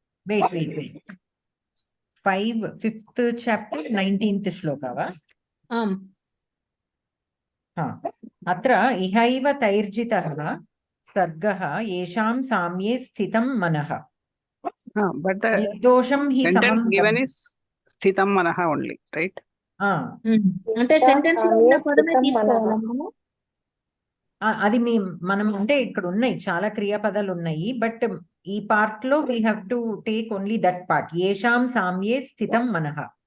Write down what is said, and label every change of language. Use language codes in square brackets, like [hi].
[en] wait 5th chapter 19th shloka वा? [te] आम्. [sa] अत्र इहैव तैर्जितः सर्गः येषां साम्ये स्थितं मनः [en] But the [sa] निर्दोषं हि [en] sentence [sa] समं [en] given is Sthitam Manaha only, right? [te] అంటే సెంటెన్స్ లో ఉన్న పదమే తీసుకోవాలా మనము? అది మనం అంటే ఇక్కడ ఉన్నాయి చాలా క్రియాపదాలు ఉన్నాయి, బట్ ఈ పార్ట్ లో [en] We have to take only that part. [sa] ఏషాం సామ్యే స్థితం మనః.